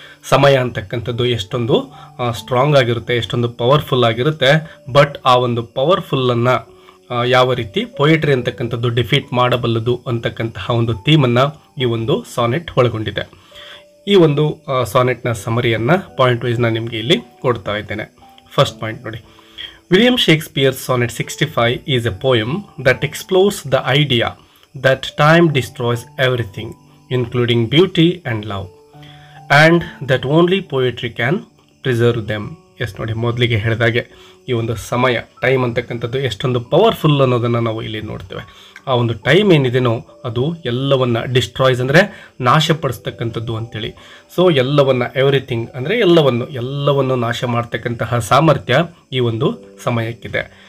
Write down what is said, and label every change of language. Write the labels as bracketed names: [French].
[Kannada] ಸಮಯ ಅಂತಕ್ಕಂಥದ್ದು ಎಷ್ಟೊಂದು ಸ್ಟ್ರಾಂಗ್ ಆಗಿರುತ್ತೆ, ಎಷ್ಟೊಂದು ಪವರ್ಫುಲ್ ಆಗಿರುತ್ತೆ. ಬಟ್ ಆ ಒಂದು ಪವರ್ಫುಲ್ಲನ್ನು ಯಾವ ರೀತಿ ಪೊಯೆಟ್ರಿ ಅಂತಕ್ಕಂಥದ್ದು ಡಿಫೀಟ್ ಮಾಡಬಲ್ಲದು ಅಂತಕ್ಕಂತಹ ಒಂದು ಥೀಮನ್ನು ಈ ಒಂದು ಸಾನೆಟ್ ಒಳಗೊಂಡಿದೆ. ಈ ಒಂದು ಸಾನೆಟ್ನ ಸಮರಿಯನ್ನು ಪಾಯಿಂಟ್ ವೈಸ್ನ ನಿಮಗೆ ಇಲ್ಲಿ ಕೊಡ್ತಾ ಇದ್ದೇನೆ. [English] First point ನೋಡಿ, William Shakespeare's Sonnet 65 is a poem that explores the idea that time destroys everything, including beauty and love, and that only poetry can preserve them. [Kannada] S ನೋಡಿ, ಮೊದಲಿಗೆ ಹೇಳಿದಾಗೆ ಈ ಒಂದು ಸಮಯ, ಟೈಮ್ ಅಂತಕ್ಕಂಥದ್ದು ಎಷ್ಟೊಂದು ಪವರ್ಫುಲ್ ಅನ್ನೋದನ್ನು ನಾವು ಇಲ್ಲಿ ನೋಡ್ತೇವೆ. ಆ ಒಂದು ಟೈಮ್ ಏನಿದೆನೋ ಅದು ಎಲ್ಲವನ್ನು ಡಿಸ್ಟ್ರಾಯ್ಸ್ ಅಂದರೆ ನಾಶಪಡಿಸ್ತಕ್ಕಂಥದ್ದು ಅಂತೇಳಿ. ಸೊ ಎಲ್ಲವನ್ನು, ಎವ್ರಿಥಿಂಗ್ ಅಂದರೆ ಎಲ್ಲವನ್ನು ನಾಶ ಮಾಡ್ತಕ್ಕಂತಹ ಸಾಮರ್ಥ್ಯ ಈ ಒಂದು ಸಮಯಕ್ಕಿದೆ.